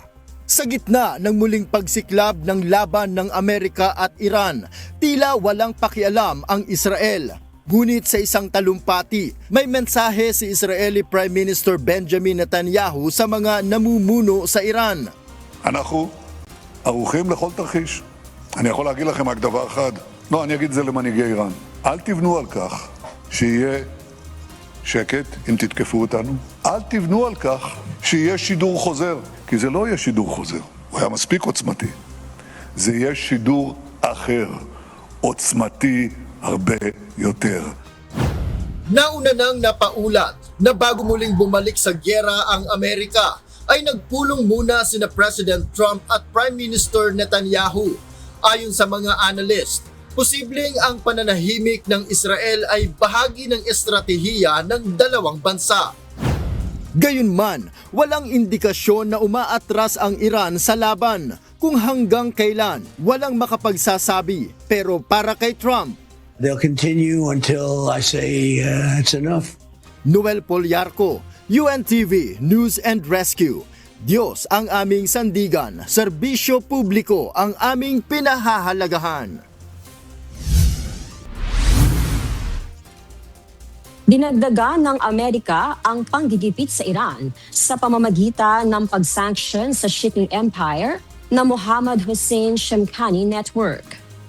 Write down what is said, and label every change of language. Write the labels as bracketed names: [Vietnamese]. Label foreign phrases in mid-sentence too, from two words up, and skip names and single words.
[Filipino] Sa gitna ng muling pagsiklab ng laban ng Amerika at Iran, tila walang pakialam ang Israel. Ngunit sa isang talumpati, may mensahe si [English] Israeli Prime Minister [Filipino] Benjamin Netanyahu sa mga namumuno sa Iran. [Hebrew] אנחנו ערוכים לכל תרחיש. אני יכול להגיד לכם רק דבר אחד. לא, אני אגיד את זה למנהיגי איראן. אל תבנו על כך שיהיה שקט אם תתקפו אותנו. אל תבנו על כך שיהיה שידור חוזר, כי זה לא יהיה שידור חוזר. הוא היה מספיק עוצמתי. זה יהיה שידור אחר, עוצמתי הרבה יותר. [Filipino] Nauna nang napaulat na bago muling bumalik sa gyera ang Amerika, ay nagpulong muna sina President Trump at [English] Prime Minister [Filipino] Netanyahu. Ayon sa mga analyst, posibleng ang pananahimik ng Israel ay bahagi ng estratehiya ng dalawang bansa. Gayunman, walang indikasyon na umaatras ang Iran sa laban. Kung hanggang kailan, walang makapagsasabi. Pero para kay Trump, [English] They'll continue until I say it's enough. [Filipino] Noel Poliarco, UNTV News and Rescue. Diyos ang aming sandigan, serbisyo publiko ang aming pinahahalagahan. Dinagdagan ng Amerika ang panggigipit sa Iran sa pamamagitan ng pag-sanction sa [English] shipping empire [Filipino] na Mohammed Hossein Shemkhani Network.